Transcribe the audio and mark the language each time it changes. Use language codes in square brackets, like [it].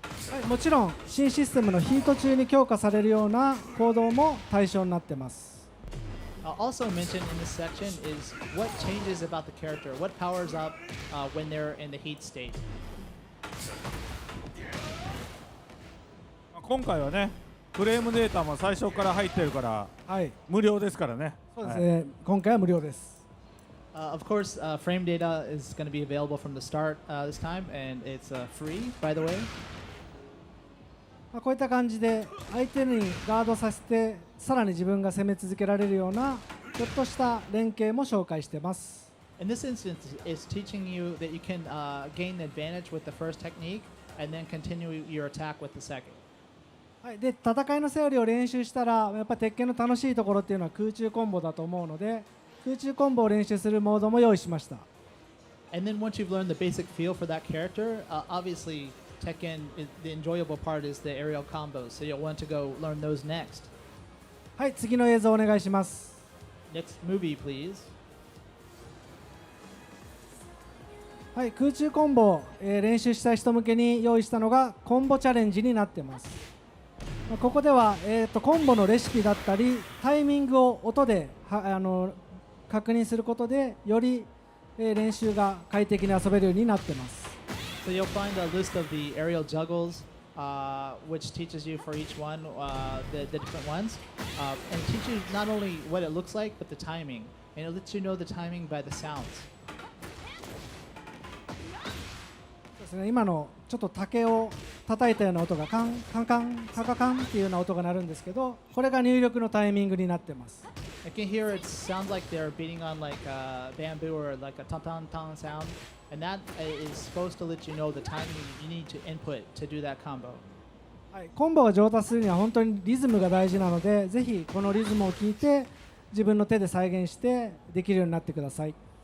[ja] はい、もちろん新システムのヒート中に強化されるような行動も対象になってます。 [en] Also mentioned in this section is what changes about the character, what powers up when they're in the heat state. [ja] 今回はね、フレームデータも最初から入ってるから、はい、無料ですからね。そうですね、今回は無料です。 [en] Of course, frame data is going to be available from the start this time, and it's free, by the way. [ja] こういった感じで相手にガードさせてさらに自分が攻め続けられるようなちょっとした連携も紹介しています。 [en] In this instance, it's teaching you that you can gain advantage with the first technique and then continue your attack with the second. [ja] はい、で戦いのセオリーを練習したらやっぱり鉄拳の楽しいところっていうのは空中コンボだと思うので空中コンボを練習するモードも用意しました。 [en] And then once you've learned the basic feel for that character, obviously Tekken, the enjoyable part is the aerial combos, so you'll want to go learn those next. [ja] はい、次の映像お願いします。 [en] Next movie, please. [ja] はい、空中コンボを、練習したい人向けに用意したのがコンボチャレンジになってます。ここでは、コンボのレシピだったりタイミングを音で確認することでより、練習が快適に遊べるようになってます。 [en] So you'll find a list of the aerial juggles, which teaches you for each one the different ones, and teach you not only what it looks like, but the timing. And it lets you know the timing by the sounds. [ja] ですね、今のちょっと竹を叩いたような音がカンカンカンカカカンっていうような音が鳴るんですけど、これが入力のタイミングになってます。 [en] I can hear it sounds like they're beating on like bamboo or like a ton ton ton sound, and that is supposed to let you know the timing you need to input to do that combo. [ja] はい、コンボが上達するには本当にリズムが大事なので、ぜひこのリズムを聞いて自分の手で再現してできるようになってください。